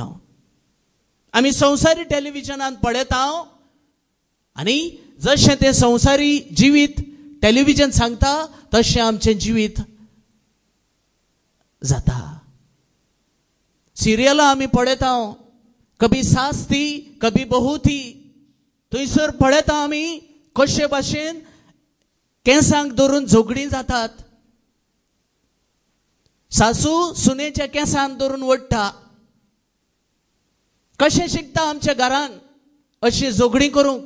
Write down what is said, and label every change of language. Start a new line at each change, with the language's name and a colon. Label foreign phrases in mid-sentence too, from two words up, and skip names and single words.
Konkani: आमी संवसारी टेलिव्हिजनान पळयता आनी जशें तें संवसारी जिवीत टेलिव्हिजन सांगता तशें आमचें जिवीत जाता. सिरियलां आमी पळयता,
Hindi: कभी सास थी कभी बहू थी.
Konkani: थंयसर पळयता आमी कशे भाशेन केंसांक धरून झगडीं जातात. सासू सुनेच्या केंसांक धरून ओडटा. कशें शिकता आमच्या घरान अशी झगडीं करूंक?